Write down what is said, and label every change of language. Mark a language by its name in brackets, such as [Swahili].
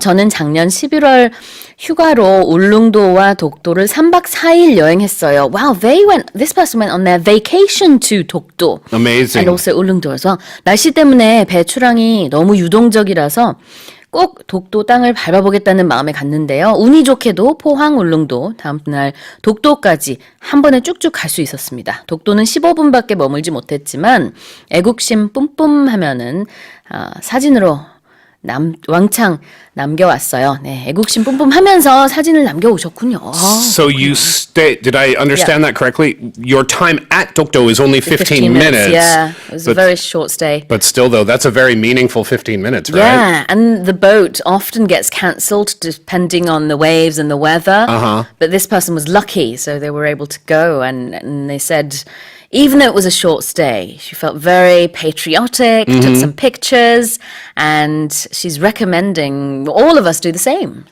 [Korean] 저는 작년 11월 휴가로 울릉도와 독도를 3박 4일 여행했어요. [English] Wow, this person went on their vacation to 독도. Amazing. And also [Korean] 울릉도에서 날씨 때문에 배출항이 너무 유동적이라서 꼭 독도 땅을 밟아보겠다는 마음에 갔는데요. 운이 좋게도 포항, 울릉도, 다음 날 독도까지 한 번에 쭉쭉 갈 수 있었습니다. 독도는 15분밖에 머물지 못했지만 애국심 뿜뿜 하면은 사진으로 왕창 남겨왔어요. 네, 애국심 뿜뿜 하면서 사진을 남겨오셨군요. [English] So you stay, did I understand that correctly? Your time at Dokdo is only 15 minutes. Yeah, it was a very short stay. But still though, that's a very meaningful 15 minutes, right? Yeah, and the boat often gets cancelled depending on the waves and the weather. But this person was lucky, so they were able to go. And they said, even though it was a short stay, she felt very patriotic, took some pictures, and she's recommending all of us do the same.